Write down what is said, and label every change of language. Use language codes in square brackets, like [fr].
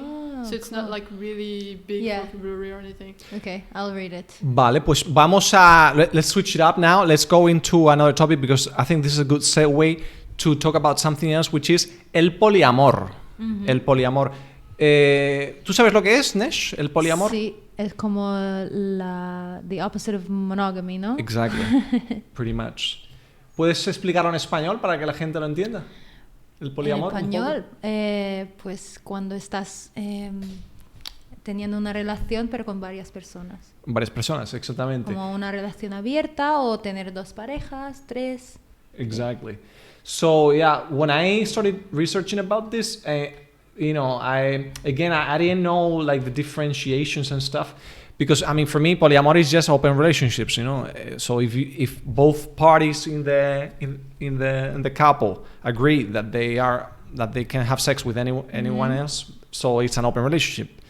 [en] Oh, So it's not cool. like really big Yeah. vocabulary or anything. Okay, I'll read it. [es] Vale, pues vamos a... [en] Let's switch it up now. Let's go into another topic because I think this is a good segue to talk about something else, which is el poliamor. [es] El poliamor. ¿Tú sabes lo que es, Nesh? El poliamor. Sí, es como [en] the opposite of monogamy, [es] ¿no? [en] Exactly. Pretty much. [es] ¿Puedes explicarlo en español para que la gente lo entienda? El poliamor. En un poco? español, pues cuando estás teniendo una relación pero con varias personas. Varias personas, exactamente. Como una relación abierta o tener dos parejas, tres. [en] Exactly. So yeah, when I started researching about this, I didn't know like the differentiations and stuff, because I mean for me polyamor is just open relationships, you know. So if both parties in the couple agree that they can have sex with anyone else, so it's an open relationship.